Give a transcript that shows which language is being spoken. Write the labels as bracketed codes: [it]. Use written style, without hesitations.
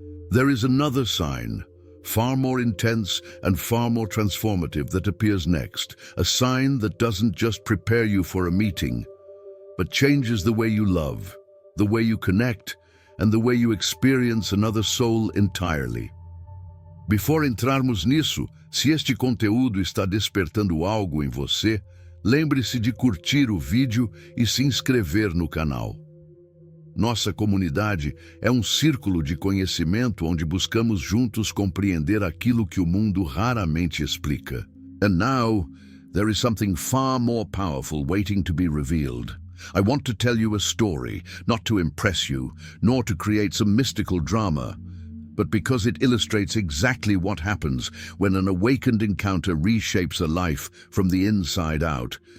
[en] There is another sign, far more intense and far more transformative, that appears next, a sign that doesn't just prepare you for a meeting, but changes the way you love, the way you connect, and the way you experience another soul entirely. Before [pt] entrarmos nisso, se este conteúdo está despertando algo em você, lembre-se de curtir o vídeo e se inscrever no canal. Nossa comunidade é um círculo de conhecimento onde buscamos juntos compreender aquilo que o mundo raramente explica. [en] And now, there is something far more powerful waiting to be revealed. I want to tell you a story, not to impress you, nor to create some mystical drama, but because it illustrates exactly what happens when an awakened encounter reshapes a life from the inside out.